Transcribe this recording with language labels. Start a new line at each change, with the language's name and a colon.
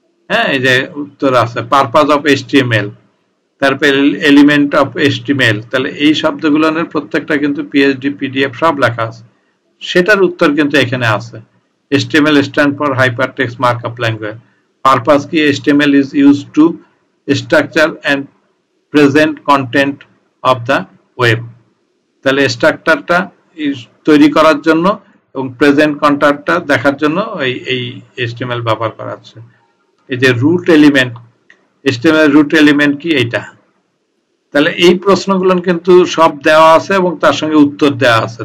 Bangla: হ্যাঁ, এই যে উত্তর আছে পারপাস অফ HTML, তারপরে এলিমেন্ট অফ HTML। তাহলে এই শব্দগুলোর প্রত্যেকটা কিন্তু PhD PDF সব লেখা আছে, সেটার উত্তর কিন্তু এখানে আছে।
English: HTML stand for hypertext markup language.
Bangla: Purpose কি?
English: HTML is used to structure and present content of the web।
Bangla: তাহলে স্ট্রাকচারটা তৈরি করার জন্য এবং প্রেজেন্ট কন্টেন্টটা দেখার জন্য এই HTML ব্যবহার করা হচ্ছে। এই যে root element, HTML root element কি? এইটা। তাহলে এই প্রশ্নগুলো কিন্তু সব দেওয়া আছে এবং তার সঙ্গে উত্তর দেওয়া আছে।